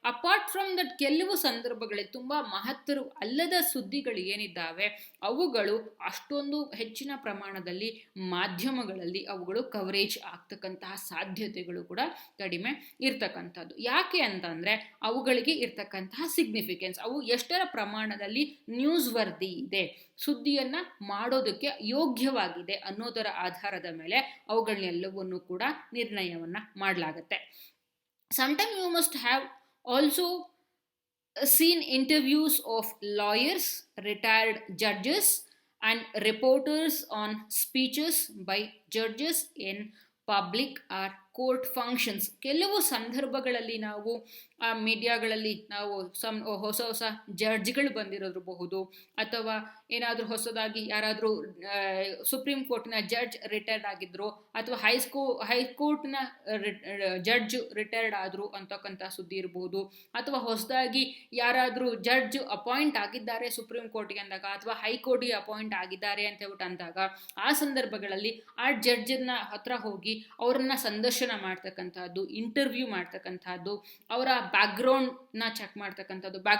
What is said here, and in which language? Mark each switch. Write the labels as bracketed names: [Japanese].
[English] apart from that [Kannada] ಕೆಲವು ಸಂದರ್ಭಗಳಲ್ಲಿ ತುಂಬ ಮಹತ್ತರ ಅಲ್ಲದ ಸುದ್ದಿಗಳು ಏನಿದ್ದಾವೆ ಅವುಗಳು ಅಷ್ಟೊಂದು ಹೆಚ್ಚಿನ ಪ್ರಮಾಣದಲ್ಲಿ ಮಾಧ್ಯಮಗಳಲ್ಲಿ ಅವುಗಳು ಕವರೇಜ್ ಆಗ್ತಕ್ಕಂತಹ ಸಾಧ್ಯತೆಗಳು ಕೂಡ ಕಡಿಮೆ ಇರ್ತಕ್ಕಂಥದ್ದು. ಯಾಕೆ ಅಂತಂದ್ರೆ ಅವುಗಳಿಗೆ ಇರ್ತಕ್ಕಂತಹ ಸಿಗ್ನಿಫಿಕೆನ್ಸ್, ಅವು ಎಷ್ಟರ ಪ್ರಮಾಣದಲ್ಲಿ ನ್ಯೂಸ್ ವರ್ದಿ ಇದೆ, ಸುದ್ದಿಯನ್ನ ಮಾಡೋದಕ್ಕೆ ಯೋಗ್ಯವಾಗಿದೆ ಅನ್ನೋದರ ಆಧಾರದ ಮೇಲೆ ಅವುಗಳನ್ನೆಲ್ಲವನ್ನು ಕೂಡ ನಿರ್ಣಯವನ್ನ ಮಾಡಲಾಗುತ್ತೆ. [English] Sometimes you must have also seen interviews of lawyers, retired judges and reporters on speeches by judges in public or court functions. [Kannada] ಕೆಲವು ಸಂದರ್ಭಗಳಲ್ಲಿ ನಾವು ಮೀಡಿಯಾಗಳಲ್ಲಿ ನಾವು ಹೊಸ ಹೊಸ ಜಡ್ಜ್ಗಳು ಬಂದಿರೋದಿರಬಹುದು, ಅಥವಾ ಏನಾದರೂ ಹೊಸದಾಗಿ ಯಾರಾದರೂ ಸುಪ್ರೀಂ ಕೋರ್ಟ್ನ ಜಡ್ಜ್ ರಿಟೈರ್ಡ್ ಆಗಿದ್ರು, ಅಥವಾ ಹೈಕೋರ್ಟ್ನ ಜಡ್ಜ್ ರಿಟೈರ್ಡ್ ಆದರು ಅಂತಕ್ಕಂಥ ಸುದ್ದಿ ಇರಬಹುದು, ಅಥವಾ ಹೊಸದಾಗಿ ಯಾರಾದರೂ ಜಡ್ಜ್ ಅಪಾಯಿಂಟ್ ಆಗಿದ್ದಾರೆ ಸುಪ್ರೀಂ ಕೋರ್ಟ್ಗೆ ಅಂದಾಗ, ಅಥವಾ ಹೈಕೋರ್ಟ್ಗೆ ಅಪಾಯಿಂಟ್ ಆಗಿದ್ದಾರೆ ಅಂತ ಹೇಳ್ಬಿಟ್ಟು ಅಂದಾಗ ಆ ಸಂದರ್ಭಗಳಲ್ಲಿ ಆ ಜಡ್ಜನ್ನ ಹತ್ರ ಹೋಗಿ ಅವರನ್ನ ಸಂದರ್ಶನ ಮಾಡ್ತಕ್ಕಂಥದ್ದು, ಇಂಟರ್ವ್ಯೂ ಮಾಡ್ತಕ್ಕಂಥದ್ದು, ಅವರ ಬ್ಯಾಕ್ಗ್ರೌಂಡ್ನ ಚೆಕ್ ಮಾಡ್ತಕ್ಕಂಥದ್ದು.